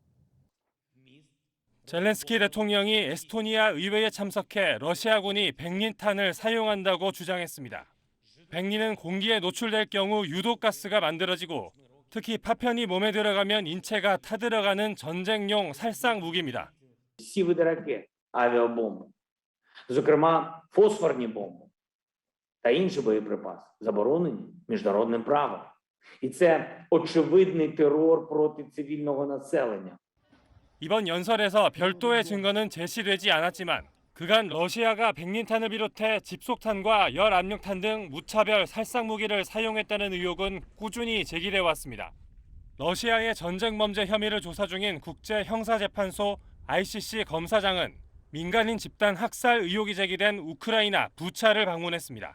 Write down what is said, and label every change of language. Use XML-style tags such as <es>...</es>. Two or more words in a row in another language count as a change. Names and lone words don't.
<ko>젤렌스키 대통령이 에스토니아 의회에 참석해 러시아군이 백린탄을 사용한다고 주장했습니다. 백린은 공기에 노출될 경우 유독가스가 만들어지고 특히 파편이 몸에 들어가면 인체가 타들어가는 전쟁용 살상 무기입니다.</ko> <uk>Всі види ракет, авіабомби, зокрема фосфорні бомби та інші боєприпаси, заборонені міжнародним правом. І це очевидний терор проти цивільного населення.</uk> <ko>이번 연설에서 별도의 증거는 제시되지 않았지만 그간 러시아가 백린탄을 비롯해 집속탄과 열압력탄 등 무차별 살상 무기를 사용했다는 의혹은 꾸준히 제기돼 왔습니다. 러시아의 전쟁 범죄 혐의를 조사 중인 국제형사재판소 ICC 검사장은 민간인 집단 학살 의혹이 제기된 우크라이나 부차를 방문했습니다.</ko>